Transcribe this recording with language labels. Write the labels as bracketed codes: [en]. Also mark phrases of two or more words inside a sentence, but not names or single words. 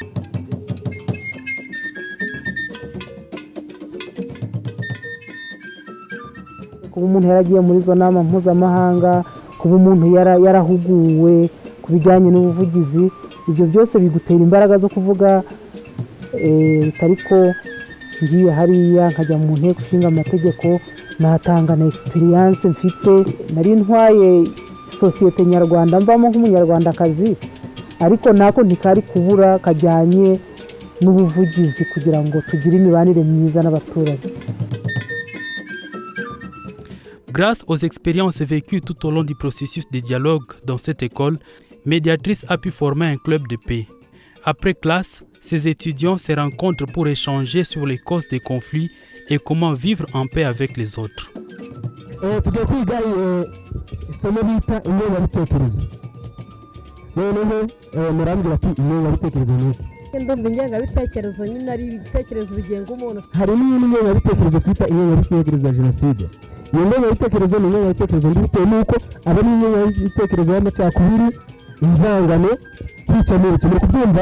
[rw] Kuba umuntu yaragiye muri izo nama mpuzamahanga, kuba umuntu yarahuguwe ku bijyanye n'ubuvugizi, ibyo byose bigutera imbaraga zo kuvuga bitari ko ngiye hariya nkajya mu nteko ishinga amategeko natanga na experience mfite. Nari ntwaye sosiyete nyarwanda mvamo nk'umunyarwandakazi, ariko nako ntikari kubura kajyanye n'ubuvugizi kugira ngo tugire imibanire myiza n'abaturage. [fr] Grâce aux expériences vécues tout au long du processus de dialogue dans cette école, Mediatrice a pu former un club de paix. Après classe, ces étudiants se rencontrent pour échanger sur les causes des conflits et comment vivre en paix avec les autres. [rw] Tugiye kwiga isomo bita ingengabitekerezo. Noneho murambwira ati ingengabitekerezo ni iki? ndumva ingengabitekerezo nyine ari ibitekerezo bigenga umuntu. hari n'iyindi ngengabitekerezo twita ingengabitekerezo ya jenoside. iyo ngengabitekerezo ni ingengabitekerezo mbi bitewe n'uko aba ari ingengabitekerezo y'amacakubiri, inzangano, kwica mu muri kubyumva.